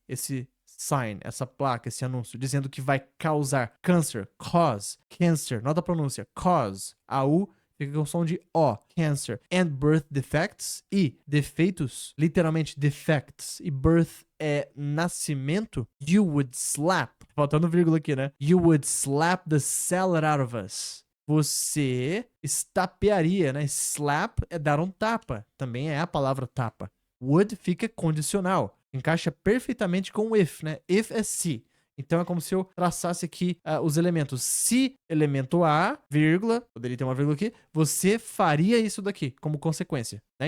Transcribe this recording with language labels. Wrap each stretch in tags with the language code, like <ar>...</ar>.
<pt>Esse sign, essa placa, esse anúncio, dizendo que vai causar câncer, cause, cancer, nota a pronúncia, cause, A-U, fica com o som de O, cancer,</pt> <en>and birth defects,</en> <pt>e defeitos, literalmente defects, e birth é nascimento, you would slap, faltando vírgula aqui, né?</pt> <en>You would slap the salad out of us.</en> <pt>Você estapearia, né? Slap é dar um tapa, também é a palavra tapa. Would fica condicional, encaixa perfeitamente com o if, né? If é se. Então é como se eu traçasse aqui os elementos. Se elemento A, vírgula, poderia ter uma vírgula aqui, você faria isso daqui como consequência, né?</pt>